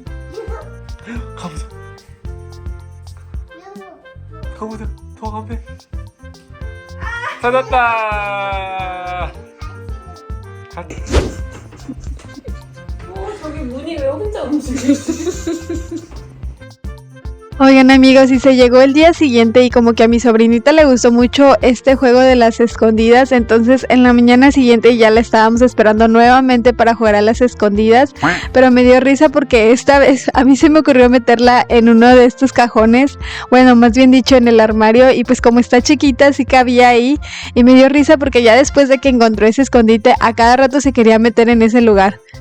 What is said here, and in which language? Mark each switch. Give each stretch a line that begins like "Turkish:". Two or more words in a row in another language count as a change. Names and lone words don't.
Korean: 가보자. 가보자. 더 가면 찾았다. 저기 문이 왜 혼자 움직여 있어?
Spanish: Oigan amigos, y se llegó el día siguiente y como que a mi sobrinita le gustó mucho este juego de las escondidas, entonces en la mañana siguiente ya la estábamos esperando nuevamente para jugar a las escondidas, pero me dio risa porque esta vez a mí se me ocurrió meterla en uno de estos cajones, bueno, más bien dicho en el armario, y pues como está chiquita sí cabía ahí, y me dio risa porque ya después de que encontró ese escondite a cada rato se quería meter en ese lugar.